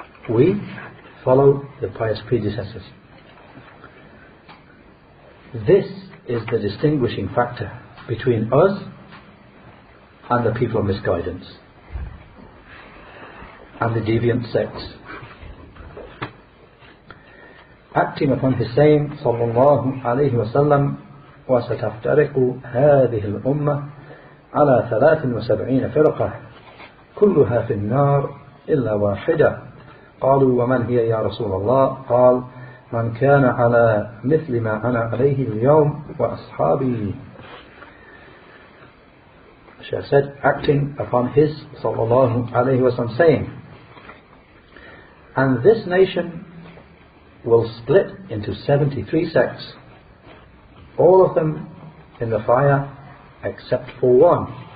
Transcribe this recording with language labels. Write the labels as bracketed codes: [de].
[en] We follow the pious predecessors. This is the distinguishing factor between us and the people of misguidance and the deviant sects. Acting upon his saying [ar] sallallahu alayhi wa sallam, وَسَتَفْتَرِقُ هَذِهِ الْأُمَّةِ على 73 فرقة كلها في النار إلا واحدة قالوا ومن هي يا رسول الله قال من كان على مثل ما أنا عليه اليوم وأصحابي. [en] Shaykh said, acting upon his sallallahu alayhi wa sallam saying, and this nation will split into 73 sects, all of them in the fire except for one.